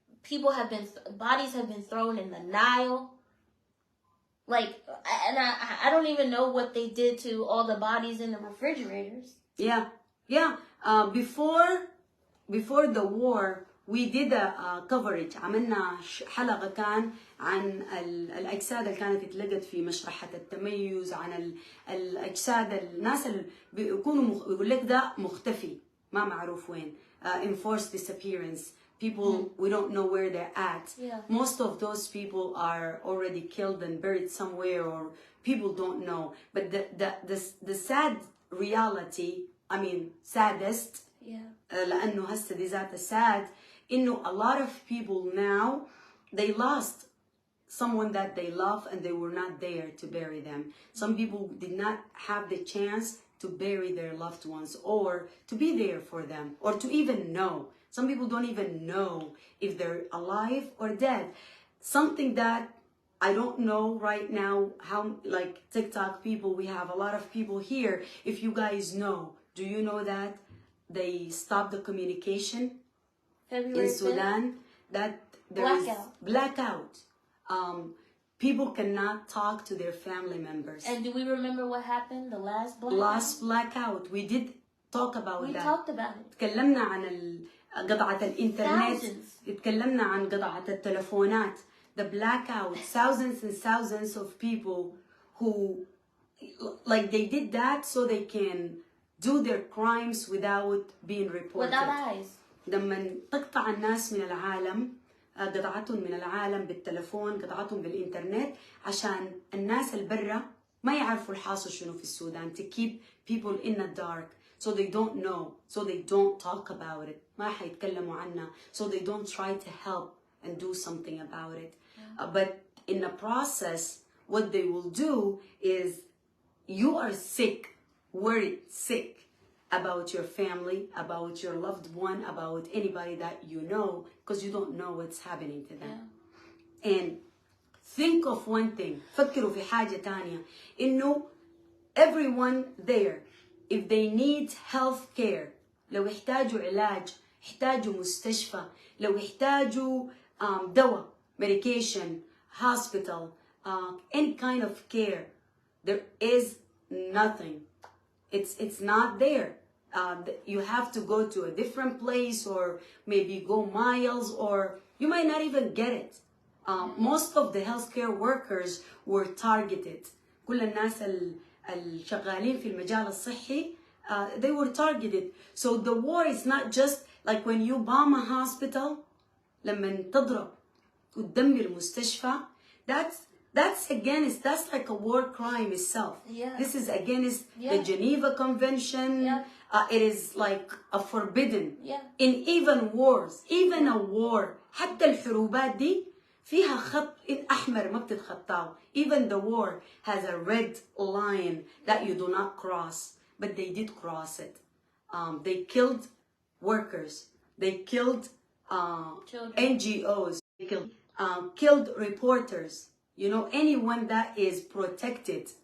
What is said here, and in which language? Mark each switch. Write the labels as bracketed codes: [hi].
[en] Bodies have been thrown in the Nile. Like, and I don't even know what they did to all the bodies in the refrigerators. Yeah. Yeah. Before the war, we did a coverage. [ar] عملنا حلقة كان عن الأجساد اللي كانت اتلقت في مشرحة التميز، عن الأجساد الناس اللي بيكونوا يقول لك ده مختفي ما معروف وين. [en] Enforced disappearance. People, we don't know where they're at. Yeah. Most of those people are already killed and buried somewhere, or people don't know. But the sad reality, I mean, saddest, [ar] لأنه هسه دي ذات [en] sad, إنه a lot of people now, they lost someone that they love and they were not there to bury them. Some people did not have the chance to bury their loved ones or to be there for them or to even know. Some people don't even know if they're alive or dead. Something that I don't know right now, how, like TikTok people, we have a lot of people here. If you guys know, do you know that they stopped the communication February in Sudan? 5th? That there is blackout. People cannot talk to their family members. And do we remember what happened? The last blackout? Last blackout. We did talk about that. We talked about it. [ar] تكلمنا عن قطعة الإنترنت. تكلمنا عن قطعة التلفونات. [en] The blackout. Thousands and thousands of people who, like, they did that so they can do their crimes without being reported. Without eyes. [ar] لما تقطع الناس من العالم، قطعتهم من العالم بالتلفون، قطعتهم بالإنترنت، عشان الناس البرة ما يعرفوا الحاصل شنو في السودان. [en] To keep people in the dark, so they don't know, so they don't talk about it. [ar] ما حيتكلموا عنها, [en] so they don't try to help and do something about it. But in the process, what they will do is, you are sick, worried, sick, about your family, about your loved one, about anybody that you know, because you don't know what's happening to them. Yeah. And think of one thing. [ar] فكروا في حاجة تانية. [en] إنه everyone there, if they need health care, [ar] لو يحتاجوا علاج، يحتاجوا مستشفى، لو يحتاجوا دواء, [en] medication, hospital, any kind of care, there is nothing. It's not there. You have to go to a different place, or maybe go miles, or you might not even get it. Most of the healthcare workers were targeted. [ar] كل الناس الشغالين في المجال الصحي, [en] they were targeted. So the war is not just like when you bomb a hospital, [ar] لما تضرب وتدمر مستشفى, [en] that's against, that's like a war crime itself. Yeah. This is against the Geneva Convention. Yeah. It is like a forbidden. Yeah. In even wars, even a war, [ar] حتى الحروبات دي فيها خط أحمر ما بتتخطاه. [en] Even the war has a red line that you do not cross, but they did cross it. They killed workers. They killed NGOs. They killed reporters. You know, anyone that is protected.